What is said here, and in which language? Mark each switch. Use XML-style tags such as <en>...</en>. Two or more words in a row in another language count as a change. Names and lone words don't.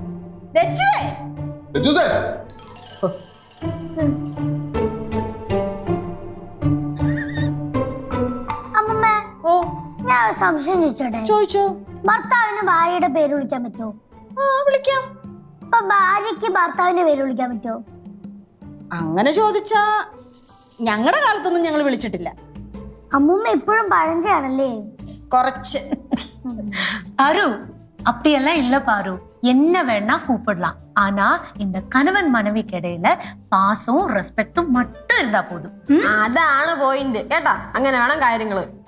<ml>അമ്മമ്മ, ഞാൻ ഒരു സംശയം ചോദിച്ചോട്ടെ? ചോദിച്ചോ. ഭർത്താവിന് ഭാര്യയുടെ പേര് വിളിക്കാൻ പറ്റുമോ? വിളിക്കാം. അപ്പൊ ഭാര്യക്ക് ഭർത്താവിന്റെ പേര് വിളിക്കാൻ പറ്റുമോ? അങ്ങനെ ചോദിച്ചാ ഞങ്ങളുടെ കാലത്തൊന്നും ഞങ്ങൾ വിളിച്ചിട്ടില്ല. അമ്മൂമ്മ ഇപ്പോഴും പഴഞ്ചയാണല്ലേ? കുറച്ച്.</ml> <ta>பாரு அப்படியெல்லாம் இல்ல பாரு, என்ன வேணா கூப்பிடலாம். ஆனா இந்த கணவன் மனைவிக்கு இடையில பாசம் ரெஸ்பெக்டும் மட்டும் இருந்தா போதும்.</ta> <ml>അതാണ് പോയിന്റ് കേട്ടാ. അങ്ങനെ വേണം കാര്യങ്ങള്.</ml>